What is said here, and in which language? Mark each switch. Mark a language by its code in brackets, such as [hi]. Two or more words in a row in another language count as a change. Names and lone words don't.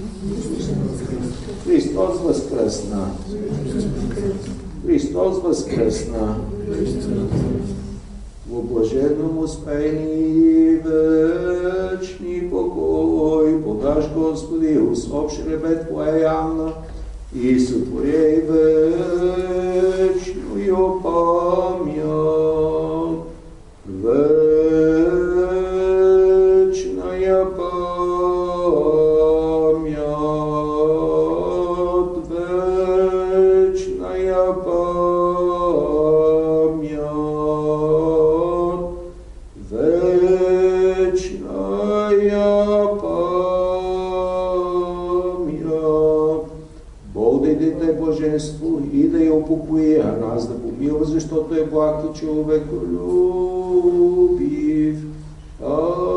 [bg] Христос възкръсна. Христос възкръсна. [cu] Во блаженном успение вечни покой подаш, Господи, услов шребет Твоя Анна, и сотворяй вечную память. Вечная память. Вечная память. Вечная память. [bg] Бог да даде блаженство и да я упокои, а нас да помилва, защото е благ и човеколюбив.